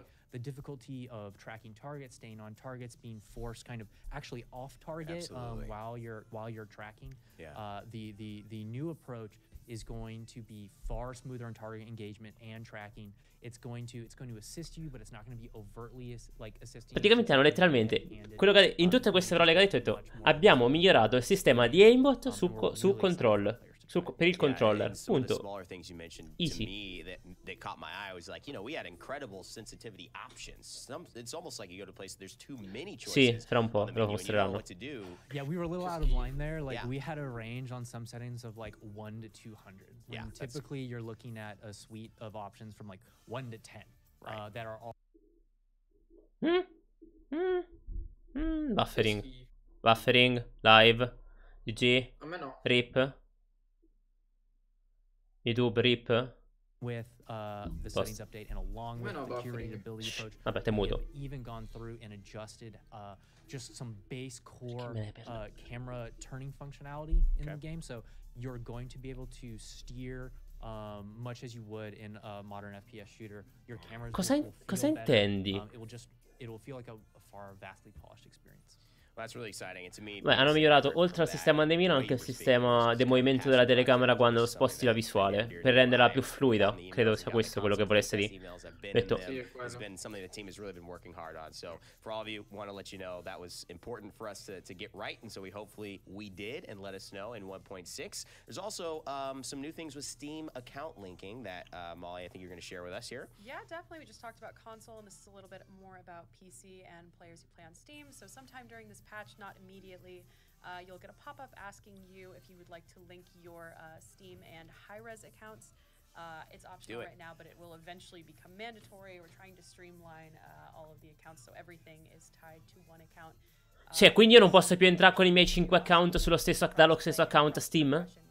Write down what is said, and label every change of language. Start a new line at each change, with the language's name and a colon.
English: The difficulty of tracking targets, staying on targets, being forced kind of actually off target while you're tracking. The new approach is going to be far smoother on target engagement and tracking. It's going to assist you, but it's not going to be overtly like assisting.
Italian: Praticamente hanno letteralmente quello che in tutte queste parole che ha detto abbiamo migliorato il sistema di aimbot su control. Per il controller, punto.
English: Easy. That caught my eye was like, you know, we had incredible sensitivity options. It's almost like you go to place there's too many choices.
Italian: Sì, fra un po' lo mostreranno.
English: Yeah, we were a little out of line there. Like we had a range on some settings of like 1 to 200. When typically you're looking at a suite of options from like 1 to 10 that are all Buffering, live, GG,
Italian: A me no.
English: RIP, YouTube, RIP. With the settings update and along with the curated ability approach.
Italian: Vabbè, te muto.
English: Even gone through and adjusted just some base core camera turning functionality in the game. So you're going to be able to steer much as you would in a modern FPS shooter. Your cameras
Italian: Cosa intendi?
English: It will feel like a far vastly polished experience. That's really exciting. And to me,
Italian: Beh, hanno migliorato oltre al sistema di mira anche il sistema di movimento della telecamera quando sposti la visuale per renderla più fluida. Credo sia questo quello che volesse dire. Detto.
English: It's been something the team has really been working hard on. So for all of you, want to let you know that was important for us to get right, and so hopefully we did, and let us know in 1.6. There's also some new things with Steam account linking that Molly, I think you're going to share with us here. Yeah, definitely. We just talked about console, and this is a little bit more about PC and players who play on Steam. So sometime during this patch, not immediately, you'll get a pop-up asking you if you would like to link your Steam and high-res accounts. It's optional right now, but it will eventually become mandatory. We're trying to streamline all of the accounts so everything is tied to one account.
Italian: Cioè, quindi io non posso più entrare con i miei 5 account dallo stesso account Steam?